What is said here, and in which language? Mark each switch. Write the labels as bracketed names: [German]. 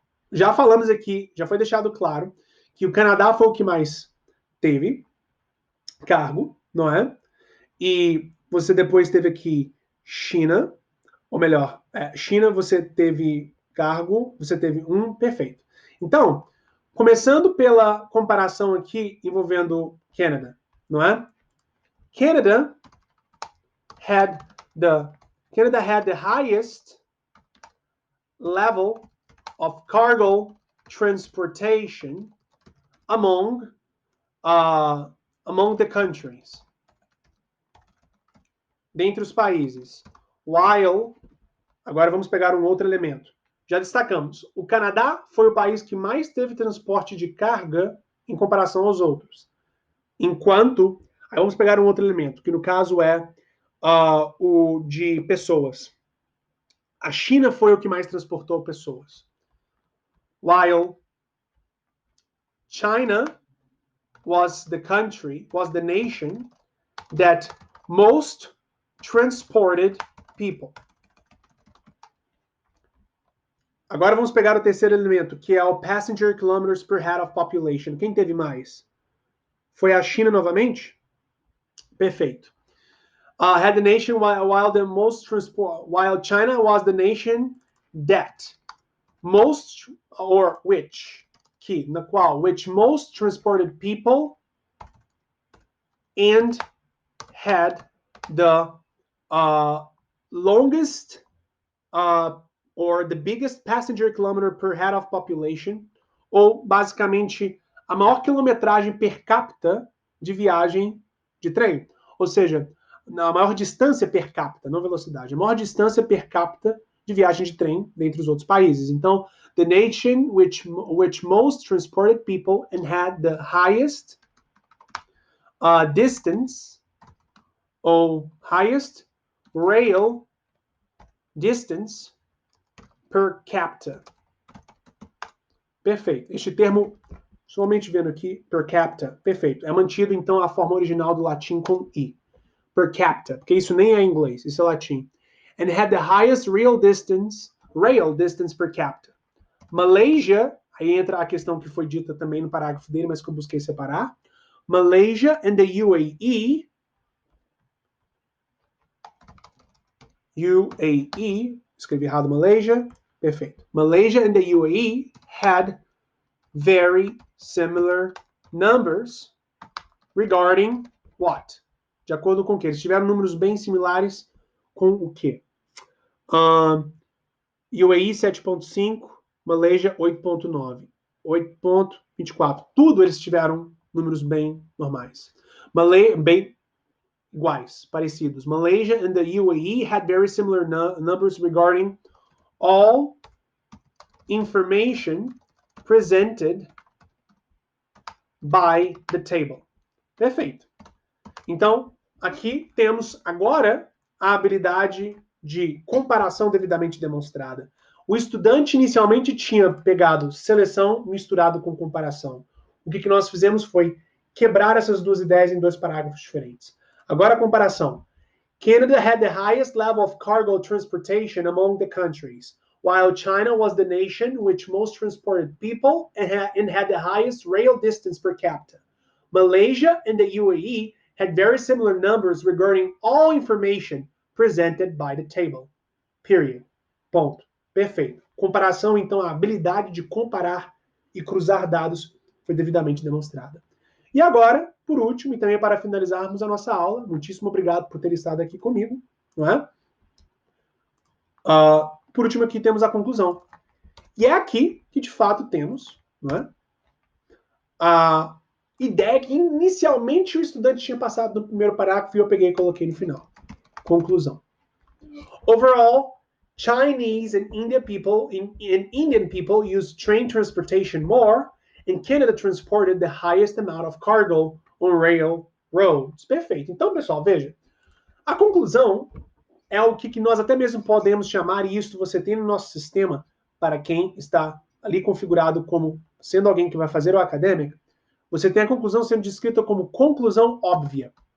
[Portuguese] Já falamos aqui, já foi deixado claro, que o Canadá foi o que mais teve cargo, não é? E você depois teve aqui China, ou melhor, China você teve cargo, você teve perfeito. Então, começando pela comparação aqui envolvendo Canadá, não é? [English] Canada had the highest level of cargo transportation among the countries. [Portuguese] Dentre os países. [English] While, [Portuguese] agora vamos pegar um outro elemento. Já destacamos, o Canadá foi o país que mais teve transporte de carga em comparação aos outros. Enquanto, aí vamos pegar um outro elemento, que no caso é o de pessoas. A China foi o que mais transportou pessoas. [English] While China was the nation that most transported people. [Portuguese] Agora vamos pegar o terceiro elemento, que é o [English] passenger kilometers per head of population. [Portuguese] Quem teve mais? Foi a China novamente? Perfeito. [English] Had the nation while China was the nation that most, or which, [Portuguese] que, na qual, [English] which most transported people and had the longest or the biggest passenger kilometer per head of population, [Portuguese] ou basicamente a maior quilometragem per capita de viagem de trem. Ou seja, a maior distância per capita, não velocidade, a maior distância per capita de viagem de trem dentre os outros países. Então, [English] the nation which most transported people and had the highest distance, ou highest rail distance per capita. [Portuguese] Perfeito. Este termo, somente vendo aqui, per capita, perfeito. É mantido, então, a forma original do latim com i. Per capita, porque isso nem é inglês, isso é latim. [English] And had the highest rail distance per capita. [Portuguese] Malaysia, aí entra a questão que foi dita também no parágrafo dele, mas que eu busquei separar. [English] Malaysia and the UAE, [Portuguese] escrevi errado Malaysia, perfeito. [English] Malaysia and the UAE had very similar numbers regarding what? [Portuguese] De acordo com o que? Eles tiveram números bem similares com o quê? UAE 7.5, Malaysia 8.9, 8.24. Tudo eles tiveram números bem normais. Bem iguais, parecidos. [English] Malaysia and the UAE had very similar numbers regarding all information presented by the table. [Portuguese] Perfeito. Então, aqui temos agora a habilidade de comparação devidamente demonstrada. O estudante inicialmente tinha pegado seleção misturado com comparação. O que nós fizemos foi quebrar essas duas ideias em dois parágrafos diferentes. Agora a comparação. [English] Canada had the highest level of cargo transportation among the countries, while China was the nation which most transported people and had the highest rail distance per capita. Malaysia and the UAE had very similar numbers regarding all information presented by the table. Period. [Portuguese] Ponto. Perfeito. Comparação, então, a habilidade de comparar e cruzar dados foi devidamente demonstrada. E agora, por último, e também para finalizarmos a nossa aula, muitíssimo obrigado por ter estado aqui comigo, não é? Por último, aqui temos a conclusão. E é aqui que, de fato, temos, não é, a ideia que inicialmente o estudante tinha passado no primeiro parágrafo e eu peguei e coloquei no final. Conclusão. [English] Overall, Chinese and Indian people use train transportation more, and Canada transported the highest amount of cargo on railroads. [Portuguese] Perfeito. Então, pessoal, veja. A conclusão é o que nós até mesmo podemos chamar, e isso você tem no nosso sistema, para quem está ali configurado como sendo alguém que vai fazer o acadêmico, você tem a conclusão sendo descrita como conclusão óbvia.